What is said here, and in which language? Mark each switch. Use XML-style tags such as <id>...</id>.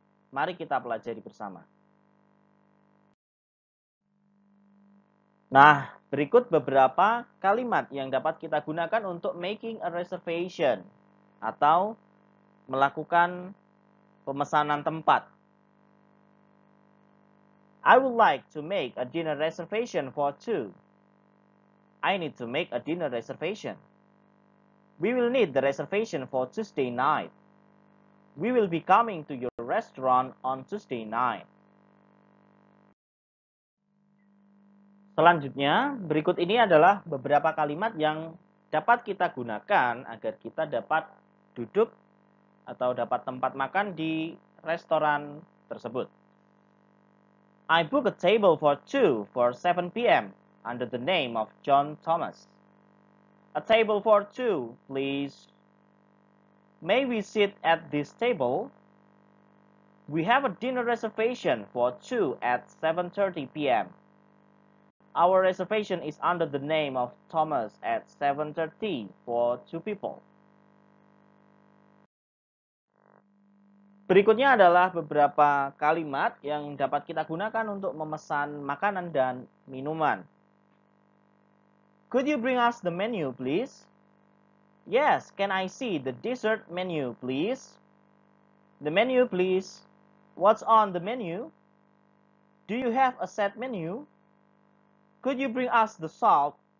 <id>Mari kita pelajari bersama. Nah, berikut beberapa kalimat yang dapat kita gunakan untuk</id> <en>making a reservation</en> <id>atau melakukan pemesanan tempat.</id> <en>I would like to make a dinner reservation for 2. I need to make a dinner reservation. We will need the reservation for Tuesday night. We will be coming to your restaurant on Tuesday night. Selanjutnya, berikut ini adalah beberapa kalimat yang dapat kita gunakan agar kita dapat duduk atau dapat tempat makan di restoran tersebut. I book a table for 2 for 7 p.m. under the name of John Thomas. A table for 2, please. May we sit at this table? We have a dinner reservation for 2 at 7:30 p.m. Our reservation is under the name of Thomas at 7:30 for 2 people.</en> <id>Berikutnya adalah beberapa kalimat yang dapat kita gunakan untuk memesan makanan dan minuman.</id> <en>Could you bring us the menu, please? Yes, can I see the dessert menu, please? The menu, please. What's on the menu? Do you have a set menu? Could you bring us the salt?</en>